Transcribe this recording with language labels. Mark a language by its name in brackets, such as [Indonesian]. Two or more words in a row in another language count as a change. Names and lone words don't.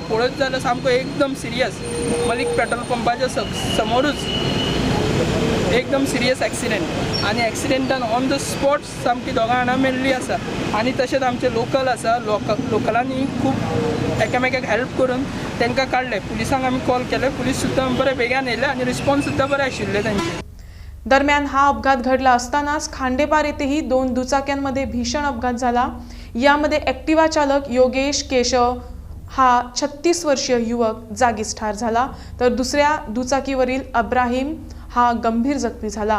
[Konkani] पळयत जाल्यार सामको एकदम सिरियस मलीक पेट्रोल पंपाच्या समोरूच एकदम [English] serious accident [Konkani] आणि एक्सिडेंटान [English] on the spot [Konkani] सामकी 2 जाणां मेल्लीं आसा। आणि तशेंच आमचे लोकल आसा, लोकलांनी खूब एकामेकाक हेल्प करून तांकां काडले। पुलिसांक आमी कॉल केले, पुलीस सुद्दां बरे बेगीन येयले आणि रिस्पॉन्स सुद्दां बरे आशिल्ले तांचे। [Marathi] दरम्यान हा अपघात घडला असतानाच खांडेपार येथेही 2 दुचाक्यांमध्ये भीषण अपघात झाला। यामध्ये ॲक्टिवा चालक योगेश केशव हा 36 वर्षीय युवक जागीच ठार झाला तर दुसऱ्या दुचाकीवरील अब्राहिम हा गंभीर जखमी झाला।